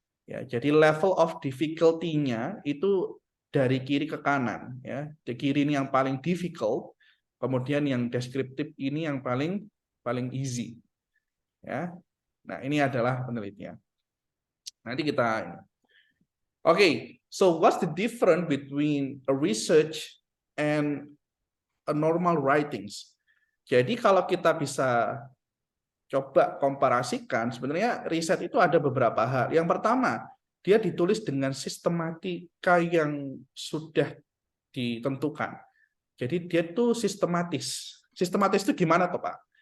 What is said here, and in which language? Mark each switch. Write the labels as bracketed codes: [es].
[id] Ya, jadi [en] level of difficulty- [id] nya itu dari kiri ke kanan. Ya, di kiri ini yang paling difficult, kemudian yang deskriptif ini yang paling easy. Ya, nah ini adalah penelitian. Nanti kita. [en] Okay, so what's the difference between a research and a normal writings? [id] Jadi kalau kita bisa coba komparasikan, sebenarnya riset itu ada beberapa hal. Yang pertama, dia ditulis dengan sistematika yang sudah ditentukan. Jadi dia itu sistematis. Sistematis itu gimana toh, Pak?